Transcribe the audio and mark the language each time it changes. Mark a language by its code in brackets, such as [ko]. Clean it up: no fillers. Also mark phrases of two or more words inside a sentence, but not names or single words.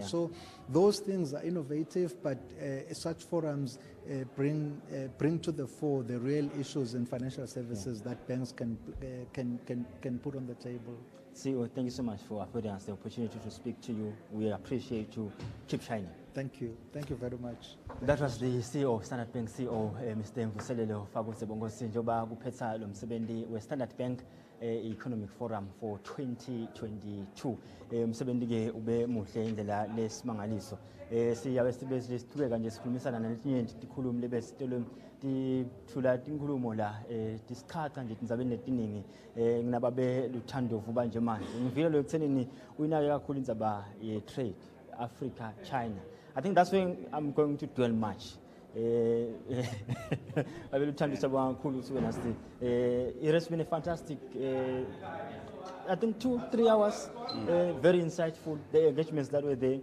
[en] So those things are innovative, but such forums bring to the fore the real issues in financial services that banks can put on the table. CEO, thank you so much for affording us the opportunity to speak to you. We appreciate you. Keep shining. Thank you. Thank you very much. That was the CEO of Standard Bank, CEO Mr. [ss] Mvuselelo Fagosebongosi njoba kuphetha lo msebenzi we Standard Bank Economic Forum for 2022. Umsebenzi ke ube muhle indlela lesimangaliso. Siyabe sibesiqhubeka nje sikhulumisana naletinye tikhulumi lebesitelo tithula tinkulumo la tisichacha nje tindzabeni letiningi nginababe luthandovu banje manje. Ngivile lo ekuthenini uyinake kakhulu indzaba ye trade Africa China. [en] I think that's when I'm going to dwell much. It has been a fantastic, I think 2-3 hours, very insightful, the engagements that were there.